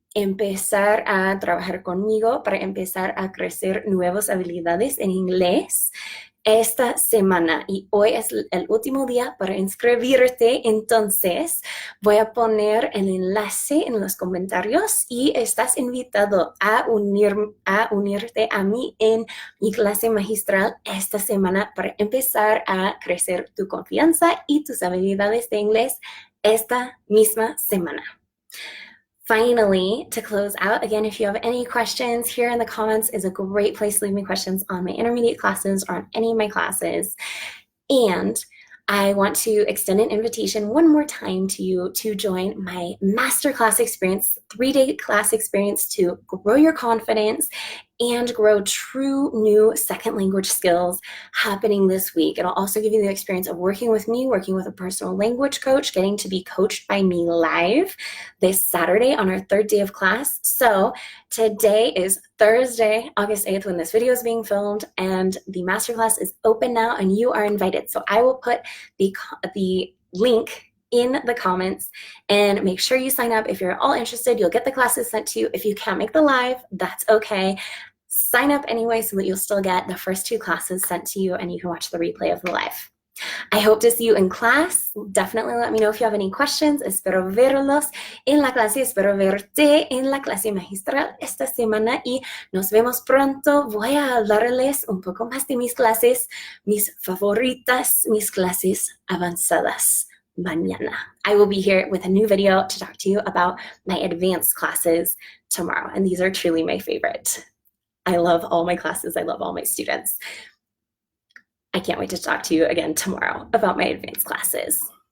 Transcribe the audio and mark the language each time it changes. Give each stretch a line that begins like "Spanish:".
Spanish: empezar a trabajar conmigo para empezar a crecer nuevas habilidades en inglés esta semana y hoy es el último día para inscribirte, entonces voy a poner el enlace en los comentarios y estás invitado a unirte a mí en mi clase magistral esta semana para empezar a crecer tu confianza y tus habilidades de inglés esta misma semana.
English: Finally, to close out, again, if you have any questions, here in the comments is a great place to leave me questions on my intermediate classes or on any of my classes. And I want to extend an invitation one more time to you to join my masterclass experience, 3-day class experience to grow your confidence and grow true new second language skills happening this week. It'll also give you the experience of working with me, working with a personal language coach, getting to be coached by me live this Saturday on our 3rd day of class. So today is Thursday, August 8th, when this video is being filmed, and the masterclass is open now and you are invited. So I will put the link in the comments and make sure you sign up. If you're all interested, you'll get the classes sent to you. If you can't make the live, that's okay. Sign up anyway so that you'll still get the first 2 classes sent to you and you can watch the replay of the live. I hope to see you in class. Definitely let me know if you have any questions.
Spanish: Espero verlos en la clase. Espero verte en la clase magistral esta semana y nos vemos pronto. Voy a hablarles un poco más de mis clases, mis favoritas, mis clases avanzadas mañana.
English: I will be here with a new video to talk to you about my advanced classes tomorrow, and these are truly my favorite. I love all my classes. I love all my students. I can't wait to talk to you again tomorrow about my advanced classes.